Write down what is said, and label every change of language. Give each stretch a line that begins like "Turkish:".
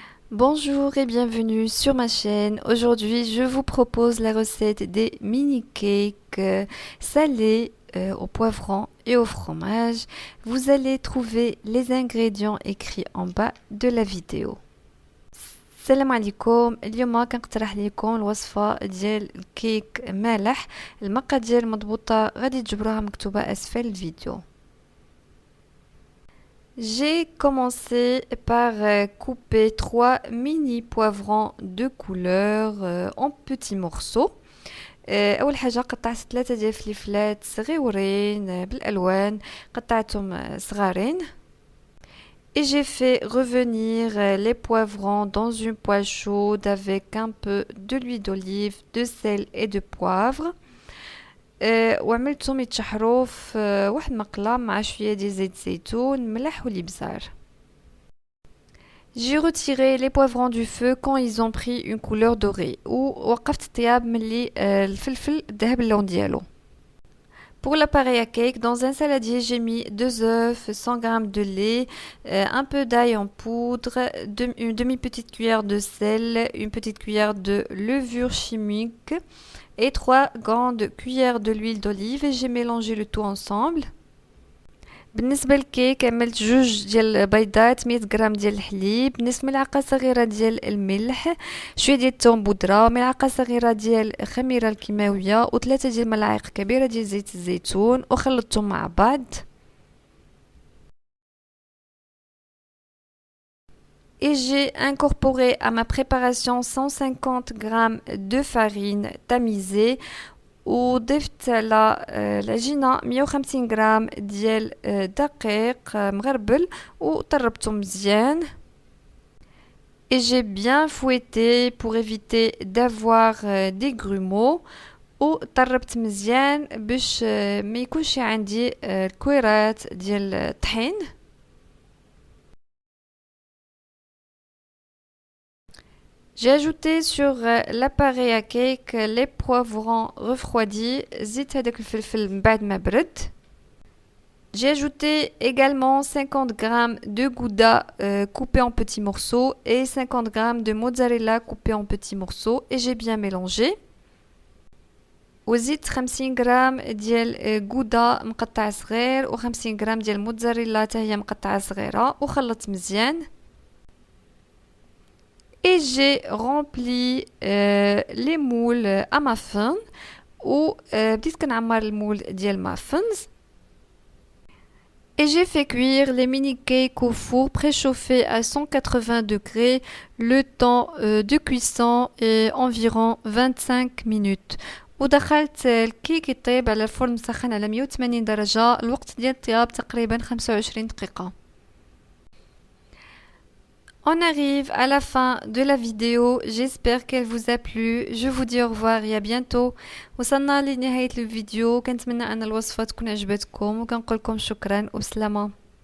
French: Bonjour et bienvenue sur ma chaîne. Aujourd'hui, je vous propose la recette des mini cakes salés au poivron et au fromage. Vous allez trouver les ingrédients écrits en bas de la vidéo.
Arabic: السلام عليكم. اليوم كنقترح لكم الوصفه ديال الكيك مالح. المقادير المضبوطه غادي تجبروها مكتوبه اسفل الفيديو.
French: J'ai commencé par couper 3 mini poivrons de couleur en petits morceaux.
Arabic: أول حاجة قطعت 3 ديال الفليفلات صغيورين بالألوان قطعتهم صغارين.
French: Et j'ai fait revenir les poivrons dans une poêle chaude avec un peu de l'huile d'olive, de sel et de poivre.
Arabic: وعملتهم يتشحروا في واحد المقلة مع شوية ديال زيت الزيتون ملح والابزار.
French: J'ai retiré les poivrons du feu quand ils ont pris une couleur dorée
Arabic: ووقفت الطياب ملي الفلفل ذهب اللون ديالو.
French: Pour l'appareil à cake, dans un saladier, j'ai mis 2 œufs, 100 g de lait, un peu d'ail en poudre, une demi-petite cuillère de sel, une petite cuillère de levure chimique et 3 grandes cuillères de l'huile d'olive et j'ai mélangé le tout ensemble.
Arabic: بالنسبة للكيك عملت 2 ديال البيضات 100 غرام ديال الحليب نصف ملعقة صغيرة ديال الملح شوية ديال الثوم بودرة ملعقة صغيرة ديال الخميرة الكيماوية و3 ديال ملاعق كبيرة ديال زيت الزيتون وخلطتهم مع بعض.
French: Et j'ai incorporé à ma préparation 150 g de farine tamisée
Arabic: وضفت على العجينة 150 غرام ديال دقيق مغربل وطربته مزيان.
French: Et j'ai bien fouetté pour éviter d'avoir des grumeaux
Arabic: وطربت مزيان باش ما يكونش عندي الكويرات ديال الطحين.
French: J'ai ajouté sur l'appareil à cake les poivrons refroidis.
Arabic: زيت هذاك الفلفل من بعد ما برد.
French: J'ai ajouté également 50 g de gouda coupé en petits morceaux et 50 g de mozzarella coupé en petits morceaux et j'ai bien mélangé.
Arabic: وزيت 50 غرام ديال غودا مقطع صغير و50 غرام ديال موتزاريلا حتى هي مقطعه صغيره وخلطت مزيان.
French: Et j'ai rempli les moules à muffins
Arabic: بديت كنعمر المول ديال muffins.
French: Et j'ai fait cuire les mini cakes au four préchauffé à 180 degrés. Le temps de cuisson est environ 25 minutes.
Arabic: ودخلت الكيك يطيب على الفرن مسخن على 180 درجة. الوقت ديال الطياب تقريبا 25 دقيقة.
French: On arrive à la fin de la vidéo, j'espère qu'elle vous a plu. Je vous dis au revoir et à bientôt.
Arabic: وصلنا لنهاية الفيديو. كنتمنى أن الوصفة تكون عجبتكم وكنقولكم شكرا وبسلامة.